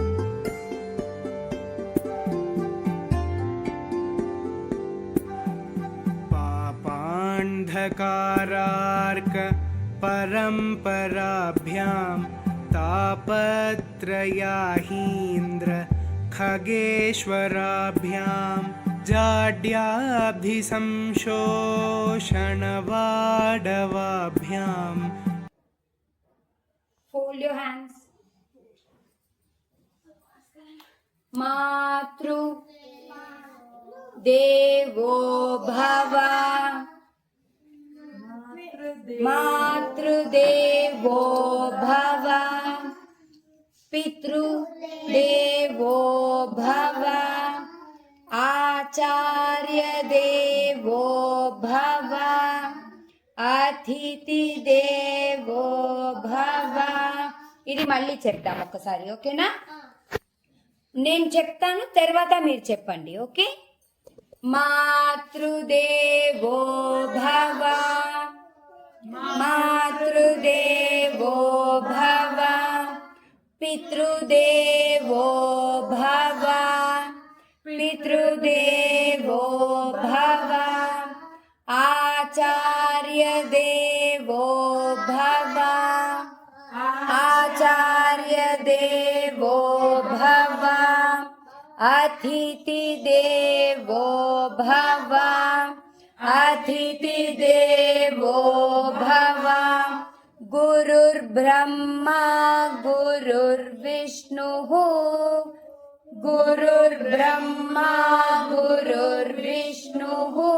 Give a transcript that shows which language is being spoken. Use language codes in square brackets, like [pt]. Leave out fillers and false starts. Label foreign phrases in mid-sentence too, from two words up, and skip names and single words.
[sa] पापान्धकारार्क परम्पराभ्यां तापत्रयाहीन्द्र खगेश्वराभ्यां जाड्याभिसंशोषणवाडवाभ्यां। [en] Fold your hands. [sa] मातृ देवो भव मातृदेवो भव पितृदेवो भव आचार्यदेवो भव అతిథిదేవో భవ. [te] ఇది మళ్ళీ చెప్తాం ఒక్కసారి, ఓకేనా? నేను చెప్తాను, తర్వాత మీరు చెప్పండి, ఓకే? [sa] మాతృదేవో భవ మాతృదేవో భవ పితృదేవో భవ పితృదేవో భవ आचार्यदेवो भव आचार्यदेवो भव अतिथिदेवो भव अतिथिदेवो भव गुरुर्ब्रह्मा गुरुर्विष्णुः गुरुर्ब्रह्मा गुरुर्विष्णुः